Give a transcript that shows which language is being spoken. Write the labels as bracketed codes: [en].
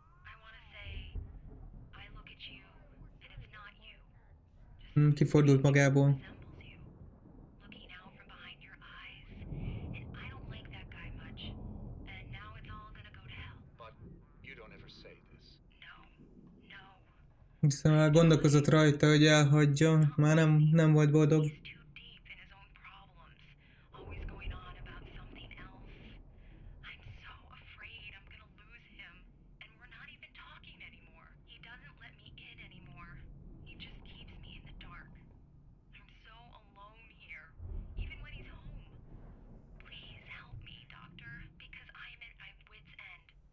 [en] I want to say, I look at you, and it's not you. [hu] Kifordult magából. [en] Resembles you. Looking out from behind your eyes. And I don't like that guy much. And now it's all gonna go to hell. But you don't ever say this. No. No. [hu] Hiszen már gondolkozott rajta, hogy elhagyja. Már nem volt boldog. [en] He's too deep in his own problems. Always going on about something else. I'm so afraid I'm gonna lose him. And we're not even talking anymore. He doesn't let me in anymore. He just keeps me in the dark. I'm so alone here, even when he's home. Please help me, doctor, because I'm at my wit's end.